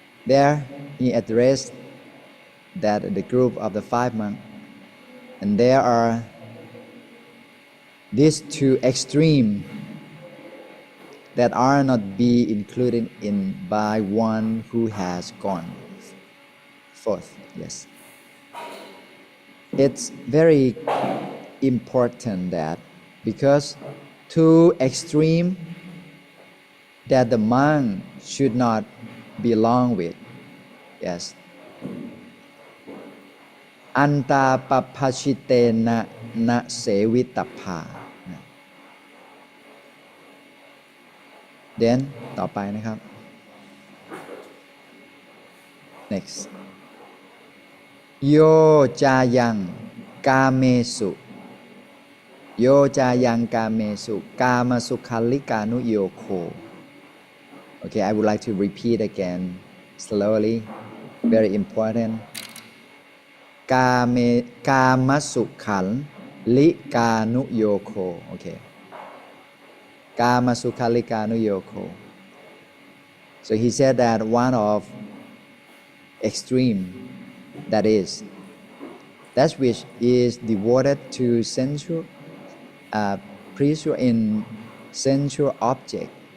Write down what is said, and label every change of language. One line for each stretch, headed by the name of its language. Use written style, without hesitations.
English: There he addressed that the group of the 5 monks, and there are these 2 extremes that are not be included in by one who has gone forth. Yes, it's very important that because 2 extremes that the monk should not belong with. Yes.
Pali: อันตาปปชิเตนะนะเสวิตภา
English: Then
Thai: ต่อไปนะครับ
English: Next
Pali: โยจายังกาเมสุโยจายังกาเมสุกามสุขัลลิกานุโยโค
English: Okay, I would like to repeat again slowly. Very important.
Pali: กามสุขัลลิกานุโยโค Okay. กามสุขัลลิกานุโยโค
English: So he said that one of extreme, that which is devoted to sensual pleasure in sensual object.